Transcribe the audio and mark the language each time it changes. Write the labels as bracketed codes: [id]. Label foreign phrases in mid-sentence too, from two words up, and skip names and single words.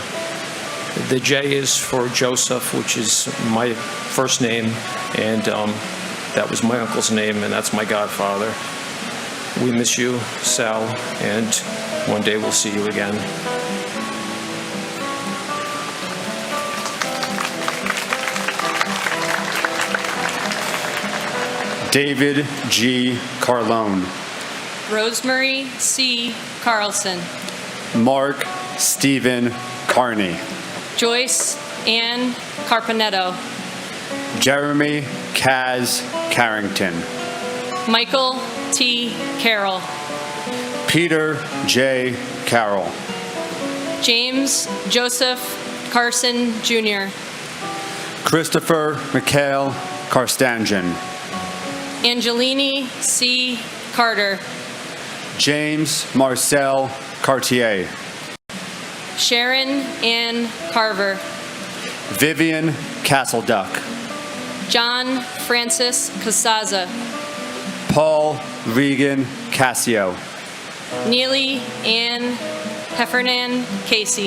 [en] The J is for Joseph, which is my first name, and that was my uncle's name, and that's my godfather. We miss you, Sal, and one day we'll see you again. David G. Carlone. Rosemary C. Carlson. Mark Stephen Carney. Joyce Ann Carpanetto. Jeremy Kaz Carrington. Michael T. Carroll. Peter J. Carroll. James Joseph Carson Jr. Christopher Mikhail Karstanjan. Angelini C. Carter. James Marcel Cartier. Sharon Ann Carver. Vivian Castleduck. John Francis Casaza. Paul Regan Cassio. Neely Ann Heffernan Casey.